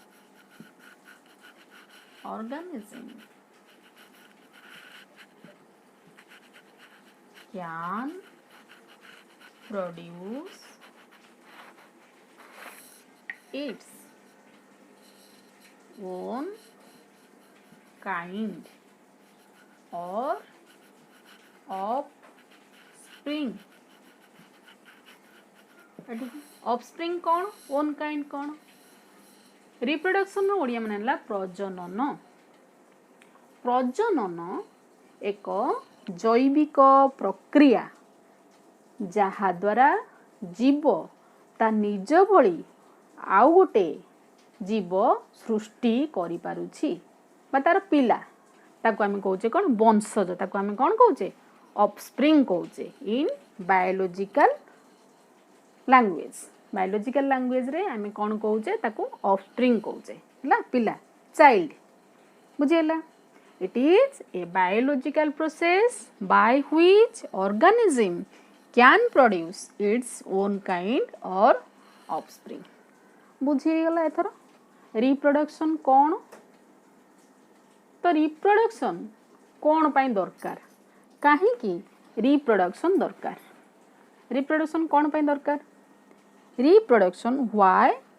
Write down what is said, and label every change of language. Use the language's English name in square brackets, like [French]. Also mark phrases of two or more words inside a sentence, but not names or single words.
[English] organism can produce its own kind or offspring. [Odia] offspring कौन [English] own kind [Odia] କଣ ରିପ୍ରୋଡକ୍ସନ ର ଓଡ଼ିଆ ମାନେ ହେଲା ପ୍ରଜନନ ପ୍ରଜନନ ଏକ ଜୈବିକ ପ୍ରକ୍ରିୟା ଯାହା ଦ୍ୱାରା ଜୀବ ତା ନିଜ ଭଳି ଆଉ ଗୋଟେ ଜୀବ ସୃଷ୍ଟି କରି ପାରୁଛି ବା ତାର ପିଲା ତାକୁ ଆମେ କହୁଛେ କଣ ବଂଶଜ ତାକୁ ଆମେ କଣ କହୁଛେ ଅଫସ୍ପ୍ରିଙ୍ଗ କହୁଛେ [English] in biological [Odia] ଲାଙ୍ଗୁଏଜ ରେ ଆମେ କଣ କହୁଛେ ତାକୁ ଅଫସ୍ପ୍ରିଙ୍ଗ କହୁଛେ ହେଲା ପିଲା ଚାଇଲ୍ଡ ବୁଝିଗଲା [English] it is a biological process by which organism can produce its own kind and offspring [Odia] ବୁଝିଗଲା ଏଥର ରିପ୍ରୋଡକ୍ସନ କଣ ତ ରିପ୍ରୋଡକ୍ସନ କଣ ପାଇଁ ଦରକାର କାହିଁକି ରିପ୍ରୋଡକ୍ସନ ଦରକାର ରିପ୍ରୋଡକ୍ସନ କଣ ପାଇଁ ଦରକାର [English] reproduction why